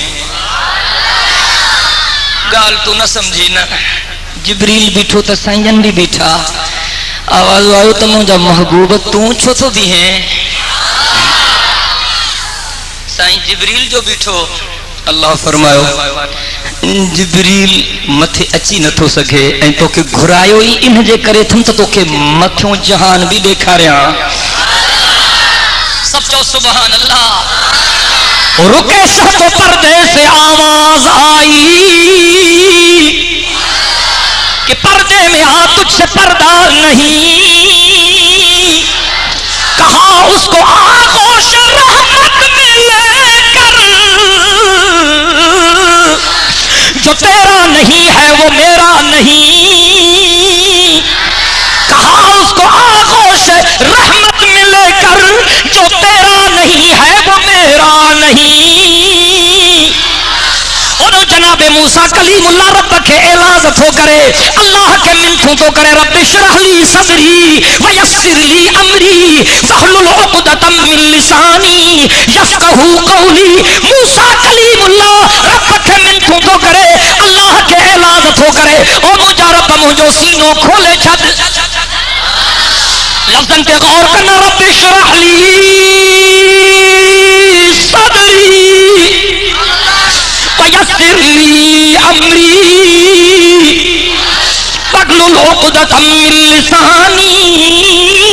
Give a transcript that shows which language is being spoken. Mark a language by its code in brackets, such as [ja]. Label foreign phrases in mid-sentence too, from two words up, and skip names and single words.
[sd] ॻाल्हि तूं न समझी न जिब्रील बीठो त साईं जन भी बीठा आवाज़ आयो त मुंहिंजा महबूब तूं छो थो बीहें साईं जिब्रील जो बीठो अल्लाह फरमायो जिब्रील मथे अची नथो सघे ऐं तोखे घुरायो ई इन जे करे थम त तोखे मथियों जहान भी ॾेखारियां [ur] سب چو سبحان اللہ رکے سب تو پردے سے آواز آئی کہ پردے میں آ تجھ سے پردہ نہیں کہا اس کو آغوش رحمت میں لے کر جو تیرا نہیں ہے وہ میرا نہیں کہا اس کو آغوش رحمت میں لے کر جو تیرا نہیں ہے وہ میرا نہیں اور جناب موسیٰ کلیم اللہ [sd] रब के एलाज थो करे अल्लाह के मिनथों तो करे [ar] رب اشرح لي صدري ويسر لي أمري واحلل عقدة من لساني يفقهوا قولي [sd] मूसा कलीमुल्लाह रब के मिनथों तो करे अल्लाह के एलाज थो करे ओ मुंहिंजा रब मुंहिंजो सीनो खोले छॾ [ur] لفظن تے غور کرنا [ar] رب اشرح لي صدري ويسر لي أمري واحلل عقدة من لساني